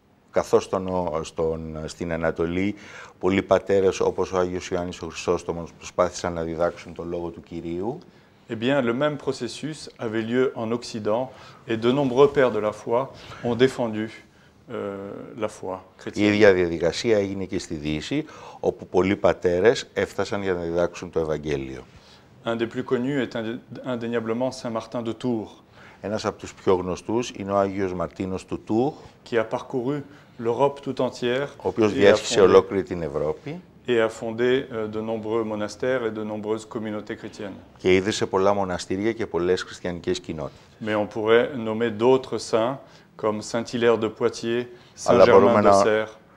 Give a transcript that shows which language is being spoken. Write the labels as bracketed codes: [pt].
[el] Καθώς στην Ανατολή, πολλοί πατέρες όπως ο Άγιος Ιωάννης ο Χρυσόστομος προσπάθησαν να διδάξουν τον λόγο του Κυρίου. [fr] Eh bien, le même processus avait lieu en Occident et de nombreux pères de la foi ont défendu la foi chrétienne. [el] Η ίδια διαδικασία έγινε και στη Δύση, όπου πολλοί πατέρες έφτασαν για να διδάξουν το Ευαγγέλιο. [fr] Un des plus connus est indéniablement Saint Martin de Tours. [el] Ένας από τους πιο γνωστούς είναι ο Άγιος Μαρτίνος του Tours, [fr] qui a parcouru l'Europe tout entière, [el] ο οποίος διέσχισε ολόκληρη την Ευρώπη [fr] et a fondé de nombreux monastères et de nombreuses communautés chrétiennes. [el] Και ίδρυσε πολλά μοναστήρια και πολλές χριστιανικές κοινότητες. [fr] Mais on pourrait nommer d'autres saints comme Saint Hilaire de Poitiers, Saint Germain d'Auxerre.